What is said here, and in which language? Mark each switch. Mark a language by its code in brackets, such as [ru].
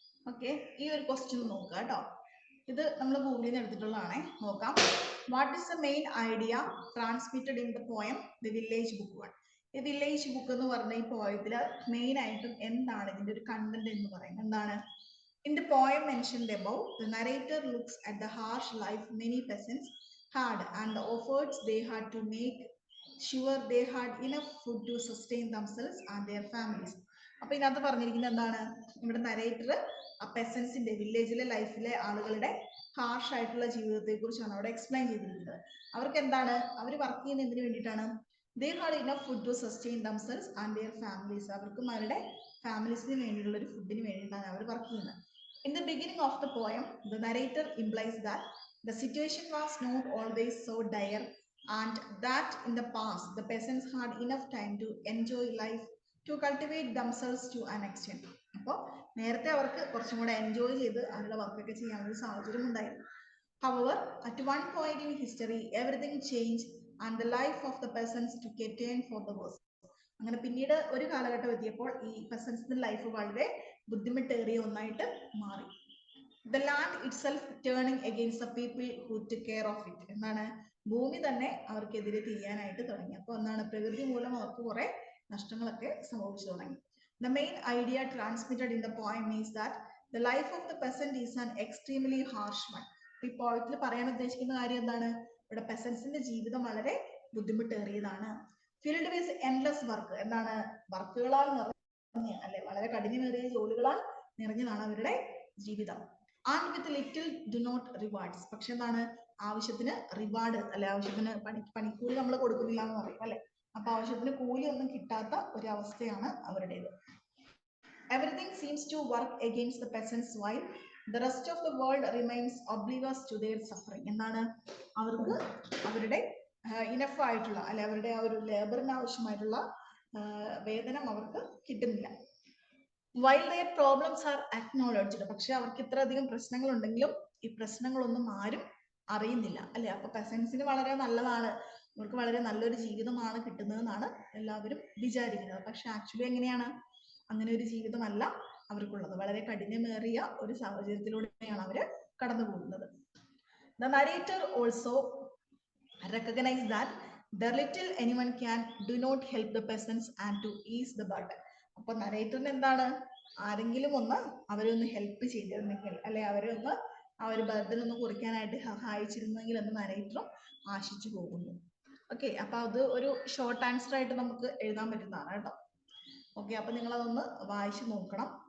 [ml] Okay, ഈ ഒരു question നോക്കുക കേട്ടോ. ഇത് നമ്മൾ ഗൂഗിളിൽ നിന്ന് എടുത്തിട്ടുള്ളതാണേ. നോക്കാം. [en] What is the main idea transmitted in the poem the village book 1? [ml] ഈ വില്ലേജ് ബുക്ക് എന്ന് പറഞ്ഞ ഈ പോയത്തിൽ മെയിൻ ആയിട്ടും എന്താണ് ഇതിന്റെ ഒരു കണ്ടന്റ് എന്ന് പറയുന്നത്? എന്താണ്? [en] In the poem mentioned above, the narrator looks at the harsh life many peasants had and the efforts they had to make sure they had enough food to sustain themselves and their families. [ml] അപ്പോൾ ഇതിനകത്ത് പറഞ്ഞിരിക്കുന്നത് എന്താണ്? ഇവിടെ narrator ആ പെസൻസിന്റെ വില്ലേജിലെ ലൈഫിലെ ആളുകളുടെ harsh ആയിട്ടുള്ള ജീവിതത്തെ കുറിച്ചാണ് അവിടെ എക്സ്പ്ലെയിൻ ചെയ്തിരിക്കുന്നത്. അവർക്ക് എന്താണ്? അവർ വർക്ക് ചെയ്യുന്ന എന്തിനു വേണ്ടിയിട്ടാണ്? [en] They had enough food to sustain themselves and their families. [ml] അവർക്കും അവരുടെ ഫാമിലീസിന് വേണ്ടിയുള്ള ഒരു ഫുഡിന് വേണ്ടിയിട്ടാണ് അവർ വർക്ക് ചെയ്യുന്നത്. [en] In the beginning of the poem, the narrator implies that the situation was not always so dire and that in the past the peasants had enough time to enjoy life, to cultivate themselves to an extent. [ml] അപ്പോൾ നേരത്തെ അവർക്ക് കുറച്ചും കൂടെ enjoy ചെയ്ത് അവരുടെ വർക്കൊക്കെ ചെയ്യാനുള്ള സാഹചര്യം ഉണ്ടായിരുന്നു. [en] However, at one point in history, everything changed and the life of the peasants took a turn for the worse. [ml] അങ്ങനെ പിന്നീട് ഒരു കാലഘട്ടം എത്തിയപ്പോൾ ഈ പെസൻസിന്റെ ലൈഫ് വളരെ ബുദ്ധിമുട്ടേറിയ ഒന്നായിട്ട് മാറി. [en] The land itself turning against the people who took care of it. [ml] എന്താണ്? ഭൂമി തന്നെ അവർക്കെതിരെ തിരിയാനായിട്ട് തുടങ്ങി. അപ്പോൾ എന്താണ്? പ്രകൃതി മൂലം അവർക്ക് കുറെ നഷ്ടങ്ങളൊക്കെ സംഭവിച്ചു തുടങ്ങി. [en] The main idea transmitted in the poem is that the life of the peasant is an extremely harsh one. [ml] ഈ പോയറ്റിൽ പറയാൻ ഉദ്ദേശിക്കുന്ന കാര്യം എന്താണ്? ഇവിടെ പെസൻസിന്റെ ജീവിതം വളരെ ബുദ്ധിമുട്ടേറിയതാണ്. [en] Filled with endless work. [ml] എന്താണ്? വർക്കുകളാൽ നിറഞ്ഞ അല്ലെ വളരെ കഠിനമേറിയ ജോലികളാൽ നിറഞ്ഞതാണ് അവരുടെ ജീവിതം. [en] And with little do not rewards. [ml] പക്ഷെ എന്താണ്? ആവശ്യത്തിന് റിവാർഡ് അല്ലെ, ആവശ്യത്തിന് പണിക്കൂലി നമ്മൾ കൊടുക്കുന്നില്ല എന്ന് പറയും അല്ലെ. അപ്പൊ ആവശ്യത്തിന് കൂലി ഒന്നും കിട്ടാത്ത ഒരു അവസ്ഥയാണ് അവരുടേത്. [en] Everything seems to work against the peasants while the rest of the world remains oblivious to their suffering. [ml] എന്താണ്? അവർക്ക് അവരുടെ ഇനഫ് ആയിട്ടുള്ള അല്ലെ അവരുടെ ആ ഒരു ലേബറിന് ആവശ്യമായിട്ടുള്ള വേതനം അവർക്ക് കിട്ടുന്നില്ല. [en] While their problems are acknowledged, [ml] പക്ഷെ അവർക്ക് ഇത്രയധികം പ്രശ്നങ്ങൾ ഉണ്ടെങ്കിലും ഈ പ്രശ്നങ്ങളൊന്നും ആരും അറിയുന്നില്ല അല്ലെ. അപ്പൊ പെസൻസിന് വളരെ നല്ലതാണ്, അവർക്ക് വളരെ നല്ലൊരു ജീവിതമാണ് കിട്ടുന്നതെന്നാണ് എല്ലാവരും വിചാരിക്കുന്നത്. പക്ഷെ ആക്ച്വലി എങ്ങനെയാണ്? അങ്ങനെ ഒരു ജീവിതമല്ല അവർക്കുള്ളത്. വളരെ കഠിനമേറിയ ഒരു സാഹചര്യത്തിലൂടെയാണ് അവര് കടന്നു പോകുന്നത്. [en] The narrator also recognizes that the little anyone can do not help the peasants and to ease the burden. [ml] അപ്പൊ നരേറ്ററിന് എന്താണ്? ആരെങ്കിലും ഒന്ന് അവരെ ഒന്ന് ഹെൽപ്പ് ചെയ്തിരുന്നെങ്കിൽ അല്ലെ അവരെ ഒന്ന് ആ ഒരു ബർഡൻ ഒന്ന് കുറയ്ക്കാനായിട്ട് സഹായിച്ചിരുന്നെങ്കിൽ എന്ന് നരേറ്ററും ആശിച്ചു പോകുന്നു. ഓക്കെ, അപ്പൊ അത് ഒരു ഷോർട്ട് ആൻസർ ആയിട്ട് നമുക്ക് എഴുതാൻ പറ്റുന്നതാണ് കേട്ടോ. ഓക്കെ, അപ്പൊ നിങ്ങൾ അതൊന്ന് വായിച്ചു നോക്കണം.